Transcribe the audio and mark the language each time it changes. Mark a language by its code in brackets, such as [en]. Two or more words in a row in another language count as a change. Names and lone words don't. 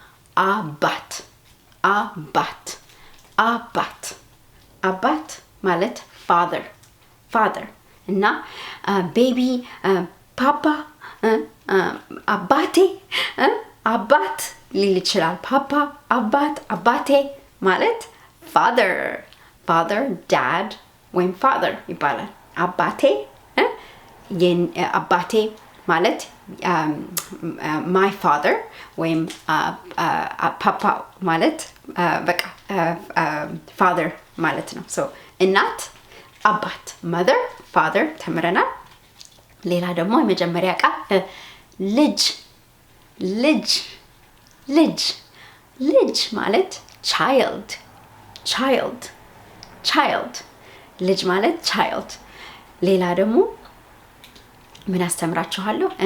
[am] አባት ማለት father እና ቤቢ ፓፓ አባቴ አባት ሊል ይችላል። ፓፓ አባቴ ማለት [en] father dad [am] ወይም father ይባላል። አባቴ ማለት [en] my father [am] ወይም ፓፓ ማለት በቃ father ማለት ነው። so እናት አባት [en] mother father [am] ተምረናል። ሌላ ደግሞ የመጀመሪያ ቃል ልጅ ማለት child ልጅ ማለት child። ሌላ ደግሞ ምን አስተምራችኋለሁ?